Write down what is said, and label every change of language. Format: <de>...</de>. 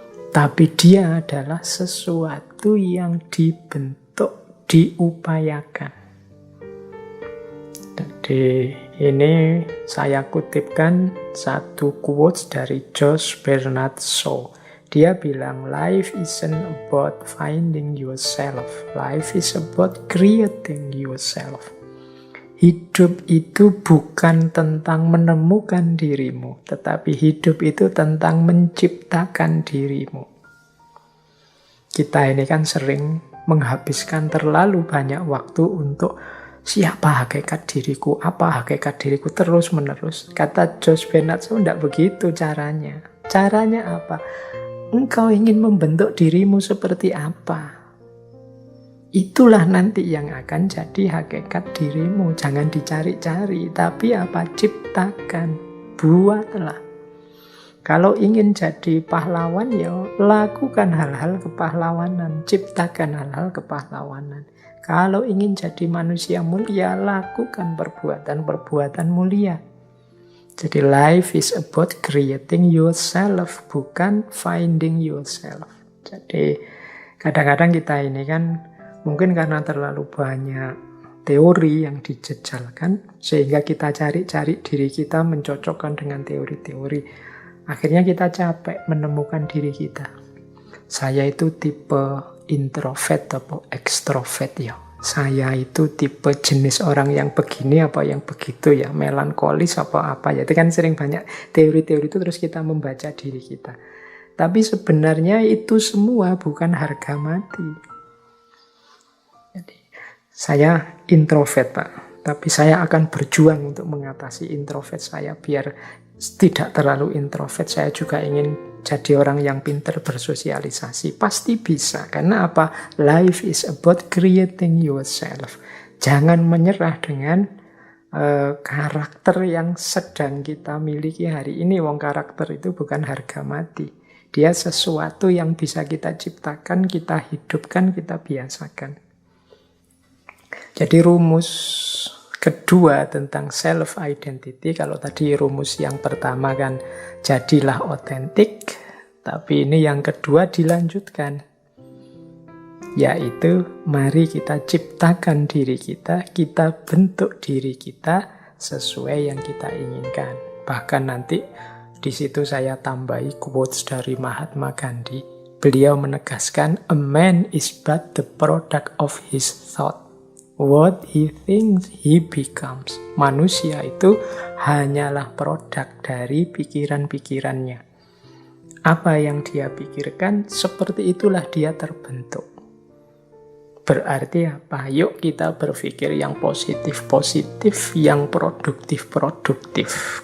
<id>Tapi dia adalah sesuatu yang dibentuk, diupayakan. Jadi ini saya kutipkan satu quotes dari Josh Bernard Shaw. Dia bilang,</id> <en>life isn't about finding yourself. Life is about creating yourself.</en> <id>Hidup itu bukan tentang menemukan dirimu, tetapi hidup itu tentang menciptakan dirimu. Kita ini kan sering menghabiskan terlalu banyak waktu untuk siapa hakikat diriku, apa hakikat diriku, terus-menerus. Kata Josh Bernard Shaw, tidak begitu caranya. Caranya apa? Engkau ingin membentuk dirimu seperti apa? Itulah nanti yang akan jadi hakikat dirimu. Jangan dicari-cari, tapi apa? Ciptakan, buatlah. Kalau ingin jadi pahlawan, ya lakukan hal-hal kepahlawanan, ciptakan hal-hal kepahlawanan. Kalau ingin jadi manusia mulia, lakukan perbuatan-perbuatan mulia. Jadi</id> <en>life is about creating yourself,</en> <id>bukan</id> <en>finding yourself.</en> <id>Jadi kadang-kadang kita ini kan mungkin karena terlalu banyak teori yang dijejalkan, sehingga kita cari-cari diri kita mencocokkan dengan teori-teori. Akhirnya kita capek menemukan diri kita. Saya itu tipe introvert atau ekstrovert ya. Saya itu tipe jenis orang yang begini apa yang begitu ya. Melankolis apa-apa ya. Itu kan sering banyak teori-teori itu terus kita membaca diri kita. Tapi sebenarnya itu semua bukan harga mati. Jadi, saya introvert Pak. Tapi saya akan berjuang untuk mengatasi introvert saya biar tidak terlalu introvert. Saya juga ingin jadi orang yang pintar bersosialisasi. Pasti bisa. Karena apa?</id> <en>Life is about creating yourself.</en> <id>Jangan menyerah dengan karakter yang sedang kita miliki hari ini. Wong karakter itu bukan harga mati. Dia sesuatu yang bisa kita ciptakan, kita hidupkan, kita biasakan. Jadi rumus kedua tentang self-identity, kalau tadi rumus yang pertama kan jadilah otentik, tapi ini yang kedua dilanjutkan, yaitu mari kita ciptakan diri kita bentuk diri kita sesuai yang kita inginkan. Bahkan nanti di situ saya tambahi quotes dari Mahatma Gandhi. Beliau menegaskan,</id> <en>a man is but the product of his thought. What he thinks, he becomes.</en> <id>Manusia itu hanyalah produk dari pikiran-pikirannya. Apa yang dia pikirkan, seperti itulah dia terbentuk. Berarti apa? Yuk kita berpikir yang positif-positif, yang produktif-produktif.</id>